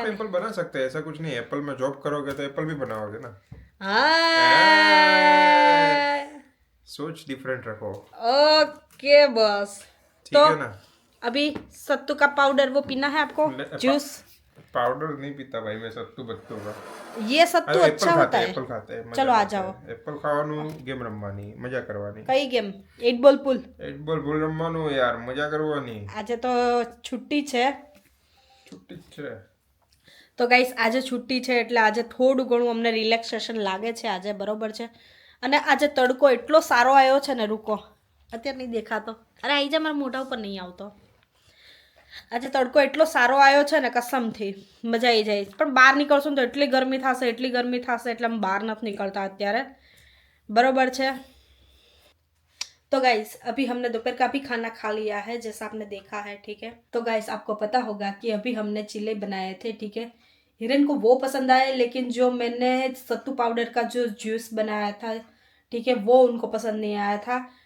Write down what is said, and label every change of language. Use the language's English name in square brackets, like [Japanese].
[Hindi] आप एप्पल बना सकते हैं, ऐसा कुछ नहीं। एप्पल में जॉब करोगे तो एप्पल भी बनाओगे ना। सोच डिफरेंट रखो। Okay boss. ठीक है ना। अभी सत्तू का पाउडर वो पीना है आपको, जूस। पाउडर नहीं पीता भाई मैं, सत्तू बत्तू का। ये सत्तू अच्छा होता है। एप्पल खाते हैं। चलो आ जाओ। [Gujarati] एप्पल खाવાનું, ગેમ રમવાની, મજા કરવાની। કઈ ગેમ? 8 બોલ પુલ। 8 બોલ પુલ રમવાનું યાર, મજા કરવાની। આજે તો છુટ્ટી છે। છુટ્ટી છે તો ગાઈસ આજે છુટ્ટી છે એટલે આજે થોડું ઘણું અમને રિલેક્સેશન લાગે છે આજે, બરોબર છે। અને આજે તડકો એટલો સારો આવ્યો છે ને, રૂકો અત્યારે નહીં દેખાતો, અરે આઈ જા, મારા મોઢા ઉપર નહીં આવતો। આજે તડકો એટલો સારો આવ્યો છે ને, કસમથી મજા આવી જાય। પણ બહાર નીકળશું તો એટલી ગરમી થશે, એટલી ગરમી થશે, એટલે અમે બહાર નથી [Hindi] निकलता [Gujarati] અત્યારે, बरोबर છે। [Hindi] तो गाइस अभी हमने दोपहर का भी खाना खा लिया है, जैसा आपने देखा है, ठीक है। तो गाइस आपको पता होगा कि अभी हमने चिल्ले बनाए थे, ठीक है। हिरन को वो पसंद आए, लेकिन जो मैंने सत्तू पाउडर का जो जूस बनाया था, ठीक है, वो उनको पसंद नहीं आया था।